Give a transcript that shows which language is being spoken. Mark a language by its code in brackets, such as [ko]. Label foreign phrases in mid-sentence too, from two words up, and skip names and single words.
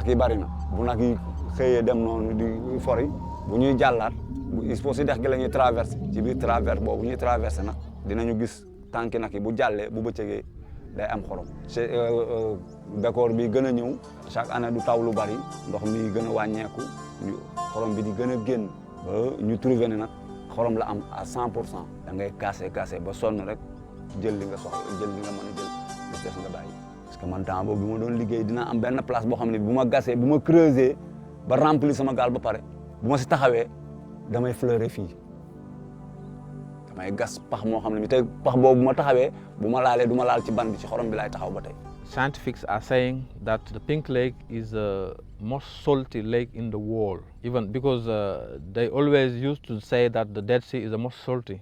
[wo] yi bari na bu nag yi xëyee dem noonu di fori bu ñuy jàllaat [fr] il faut [wo] si dex gi la ñuy traversé ci biir traverse boobu ñuy traversé nag dinañu gis tànki nag yi bu jàllee bu bëccëgee day am xorom c'est bekkoor bi gën a ñëw chaque année du taw lu bari ndox mi gën a wàññeeku xorom bi di gën a génn ba ñu trouvé ne nag xorom la am à 100% da ngay casser ba sonn rek jël li nga soxla jël li nga mën a jël li des nga bàyyi. [fr] parce que [wo] man temps boobu bi ma doon liggéey dina am benn place boo xam ne bu ma gasee bu ma creuser ba remplir sama gaal ba pare bu ma si taxawee damay fleurer fii damay gas pax moo xam ne bi te pax boobu bu ma taxawee bu ma laalee du ma laal ci ban bi ci xorom bi laay taxaw ba tey. [en] Scientists are saying that the Pink Lake is the most salty lake in the world, even because they always used to say that the Dead Sea is the most salty.